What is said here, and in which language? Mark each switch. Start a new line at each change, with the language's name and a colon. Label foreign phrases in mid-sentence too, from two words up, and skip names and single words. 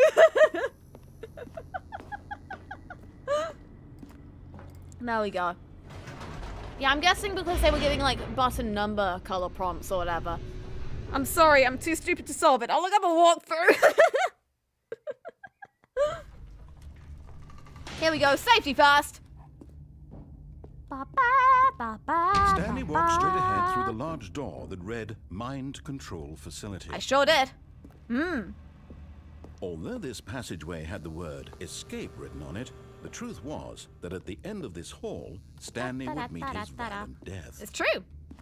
English: There we go. Yeah, I'm guessing because they were giving, like, button number color prompts or whatever. I'm sorry, I'm too stupid to solve it. I'll look up a walkthrough. Here we go, safety first. Ba, ba, ba, ba, Stanley ba, walked straight ba. ahead through the large door that read Mind Control Facility. I sure did. Although this passageway had the word escape written on it, the truth was that at the end of this hall, Stanley would meet his violent death.